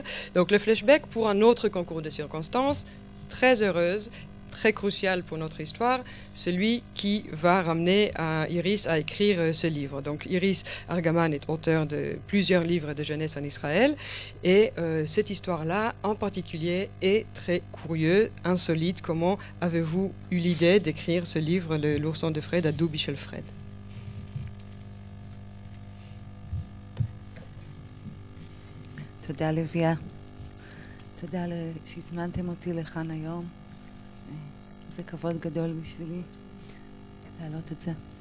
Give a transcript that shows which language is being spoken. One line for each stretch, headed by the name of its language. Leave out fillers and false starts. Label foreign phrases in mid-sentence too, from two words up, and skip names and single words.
French: Donc le flashback pour un autre concours de circonstances, très heureuse, très crucial pour notre histoire, celui qui va ramener Iris à écrire ce livre. Donc Iris Argaman est auteur de plusieurs livres de jeunesse en Israël, et cette histoire-là en particulier est très curieuse, insolite. Comment avez-vous eu l'idée d'écrire ce livre, L'ourson de Fred, à Dubi של Fred?
Hebrew: תודה לביאה. תודה שהזמנתם אותי לכאן היום. זה כבוד גדול בשבילי להעלות את זה.